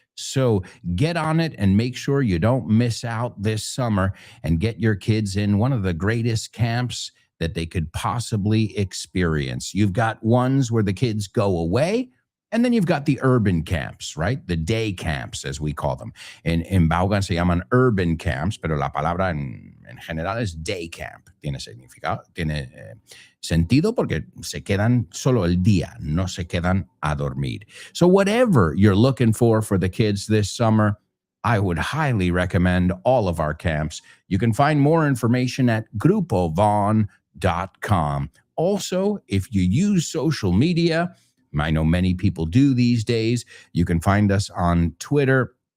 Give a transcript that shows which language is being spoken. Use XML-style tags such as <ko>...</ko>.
<en>So get on it and make sure you don't miss out this summer and get your kids in one of the greatest camps that they could possibly experience. You've got ones where the kids go away, and then you've got the urban camps, right? The day camps, as we call them.</en> <es>En Vaughan se llaman urban camps, pero la palabra en general es day camp. Tiene significado, tiene sentido porque se quedan solo el día, no se quedan a dormir.</es> <en>So whatever you're looking for the kids this summer, I would highly recommend all of our camps. You can find more information at grupovon.com. Also, if you use social media, I know many people do these days, you can find us on Twitter.</en>